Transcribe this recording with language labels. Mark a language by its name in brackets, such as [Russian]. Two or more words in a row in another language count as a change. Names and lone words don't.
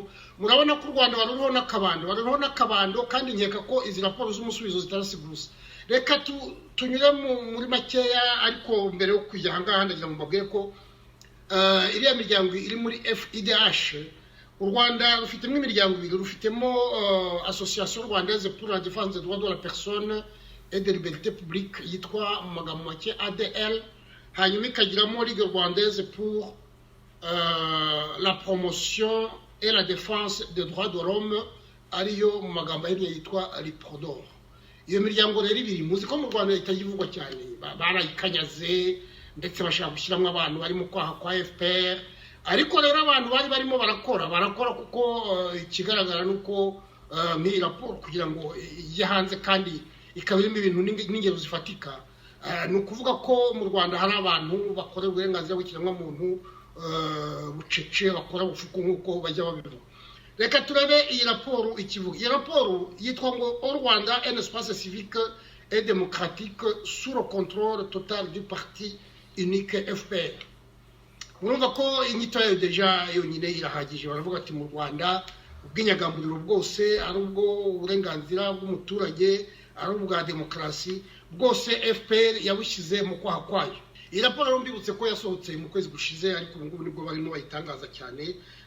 [Kinyarwanda] Murabona ko u Rwanda baruriho n'akabando, kandi nkeka ko izi raporo z'umusubizo zitarasiguza. Reka tunyure muri makeya, ariko mbere yo kujya ahangaha ndagira ngo mbabwire ko iriya miryango iri muri FIDH, u Rwanda rufitemo imiryango ibiri. Rufitemo Association Rwandaise pour la défense des droits de la personne et des libertés publiques yitwa mu magambo make ADL, hanyuma ikagiramo Ligue Rwandaise pour la promotion et la défense des droits de l'homme, ariyo mu magambo ahinnye yitwa RIPRODOR. Iyo miryango rero ibiri muzi ko mu Rwanda itagivugwa cyane, barayikanyaze ndetse bashaka gushyiramo abantu bari mu kwaha kwa FPR. Ariko rero abantu bari barimo barakora kuko ikigaragara nuko muri raporo kugira ngo ijye hanze kandi ikaba irimo ibintu n'ingero zifatika, ni ukuvuga ko mu Rwanda hari abantu bakorera uburenganzira bw'ikiremwa muntu bucece, bakora bufuku nk'uko bajya babivuga. Reka turebe iyi raporo ikivuga. Iyi raporo yitwa ngo au Rwanda un espace civique et démocratique sous le contrôle total du parti unique FPR. Murumva ko inyito yayo deja yonyine irahagije. Baravuga ati mu Rwanda ubw'inyagamburiro bwose, ari ubwo uburenganzira bw'umuturage, ari ubwa demokarasi, bwose FPR yabushyize mu kwaha kwayo. Iyi raporo mbibutse ko yasohotse mu kwezi gushize, ariko ubu ngubu nibwo barimo bayitangaza cyane.